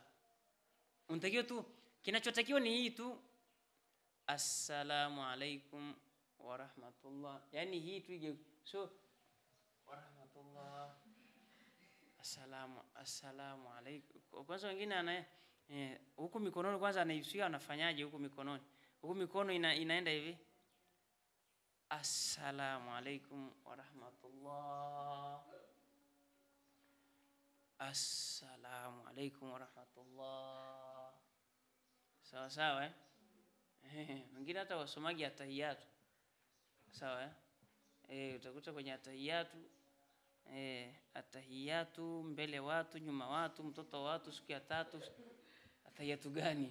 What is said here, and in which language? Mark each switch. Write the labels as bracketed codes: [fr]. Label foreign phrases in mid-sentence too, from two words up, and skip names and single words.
[sw] Unatakiwa tu, kinachotakiwa ni hii tu, [ar] السلام عليكم ورحمة الله, [sw] yani hii tu ije, so [ar] ورحمة الله, السلام عليكم. [sw] Kwanza wengine ana huku mikononi kwanza anaisuia, anafanyaje huku mikononi? Huku mikono inaenda hivi, [ar] السلام عليكم ورحمة الله، السلام عليكم ورحمة الله. [sw] Sawa sawa wengine hata wasomaji atahiyatu. Sawa utakuta kwenye atahiyatu atahiyatu, mbele watu, nyuma watu, mtoto wa watu, siku ya 3. Atahiyatu gani?